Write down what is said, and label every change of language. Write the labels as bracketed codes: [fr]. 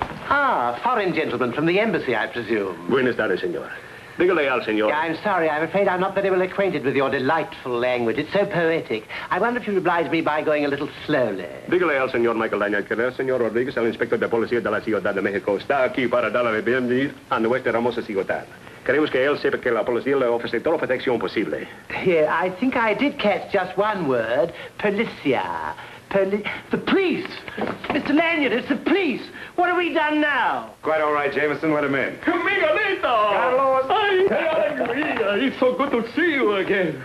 [en] Ah, foreign gentleman from the embassy, I presume. [es] Buenas tardes, senor. Dígale al señor. [en] Yeah, I'm sorry. I'm afraid I'm not very well acquainted with your delightful language. It's so poetic. I wonder if you'd oblige me by going a little slowly. [es] Dígale al señor Michael Lanyard que el señor Rodríguez, el inspector de policía de la Ciudad de México, está aquí para dar la bienvenida a nuestra hermosa ciudad. Queremos que él sepa que la policía le ofrece toda la protección posible. [en] Here, I think I did catch just one word. Policia. The police! Mr. Lanyard, it's the police! What have we done now? Quite all right, Jameson. Let him in. Miguelito! Carlos! It's so good to see you again.